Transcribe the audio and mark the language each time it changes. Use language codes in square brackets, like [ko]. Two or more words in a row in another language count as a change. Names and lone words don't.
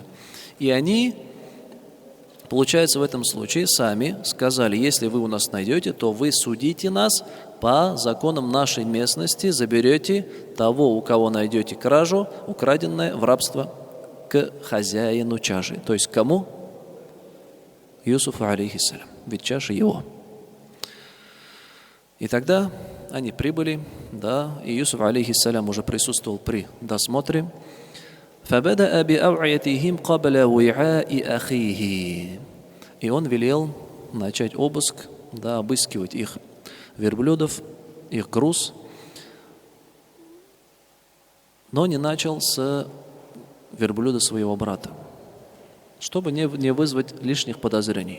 [ru] И они, получается, в этом случае сами сказали: если вы у нас найдете, то вы судите нас по законам нашей местности, заберете того, у кого найдете кражу, украденное в рабство, к хозяину чаши. То есть к кому? Юсуфу, алейхиссалям. Ведь чаша его. И тогда они прибыли, да, и Юсуф, алейхиссалям, уже присутствовал при досмотре. [ar] فَبَدَأَ بِأَوْعِيَتِهِمْ قَبْلَ وِعَاءِ أَخِيهِ. [ru] И он велел начать обыск, да, обыскивать их верблюдов, их груз, но не начал с верблюда своего брата, чтобы не вызвать лишних подозрений.